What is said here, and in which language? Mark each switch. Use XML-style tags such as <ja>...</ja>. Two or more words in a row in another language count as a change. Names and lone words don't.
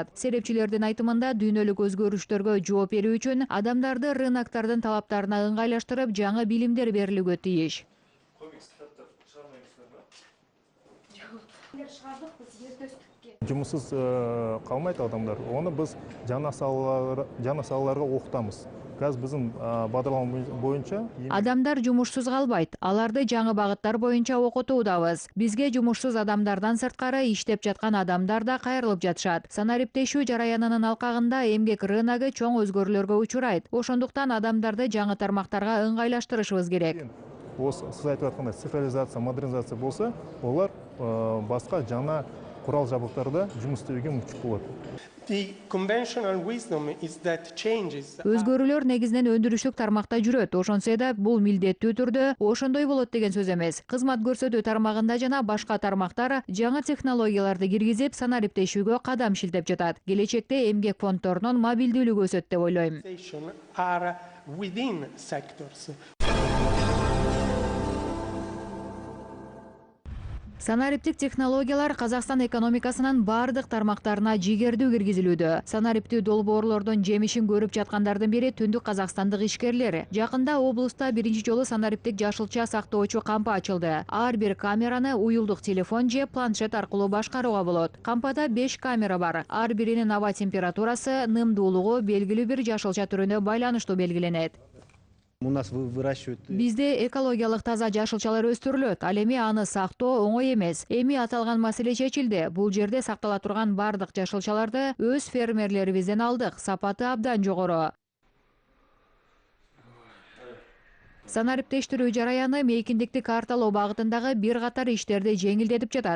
<ky>Серепчилердин айтымында дүйнөлүк өзгөрүштөргө жооп берүү үчүн адамдарды рыноктардын талаптарына ыңгайлаштырып, жаңы билимдер берилүүгө тийиш. Жумуссуз калмайт адамдар.</ky> <kk>Оны биз жаңы салаларга окутабыз. Қазір біздің бағдарлама бойынша</kk> <ky>адамдар жумушсуз калбайт. Аларды жаңы багыттар боюнча окутуудабыз. Бизге жумушсуз адамдардан сырткары иштеп жаткан адамдар да кайрылып жатышат. Санариптешүү жараянынын алкагында эмгек рыногу чоң өзгөрүүлөргө учурайт. Ошондуктан адамдарды жаңы тармактарга ыңгайлаштырышыбыз керек. Сиз айтып аткандай цифровизация, модернизация болса, олар башка жаңа курал жабдыктарда жумуш істөөгө мүмкүн болот.</ky> <en>The conventional wisdom is that changes</en> <ky>Өзгөрүүлөр негизинен өндүрүштүк тармакта жүрөт. Ошонсо да бул милдеттүү түрдө ошондой болот деген сөз эмес. Кызмат көрсөтүү тармагында жана башка тармактар жаңы технологияларды киргизип, санариптешүүгө кадам шилтеп жатат. Келечекте эмгек фонддорунун мобилдүүлүгү өсөт деп ойлойм.</ky> <en>are within sectors.</en> <ky>Санариптик технологиялар Казакстан экономикасынын бардык тармактарына жигердүү киргизилүүдө. Санариптүү долбоорлордун жемишин көрүп жаткандардын бири түндүк казакстандык ишкерлер. Жакында облуста биринчи жолу санариптик жашылча сактоочу кампа ачылды. Ар бир камераны уюлдук телефон же планшет аркылуу башкарууга болот. Кампада 5 камера бар. Ар биринин аба температурасы, нымдуулугу белгилүү бир жашылча түрүнө байланыштуу белгиленет.</ky> <ru>У нас выращивают.</ru> <ky>Бизде экологиялык таза жашылчалар өстүрүлөт. Ал эми аны сактоо оңой эмес. Эми аталган маселе чечилди. Бул жерде сактала турган бардык жашылчаларды өз фермерлерибизден алдык. Сапаты абдан жогору. Санариптештирүү жараяны мейкиндикти карталоо багытындагы бир катар иштерди жеңилдетип жатат.</ky>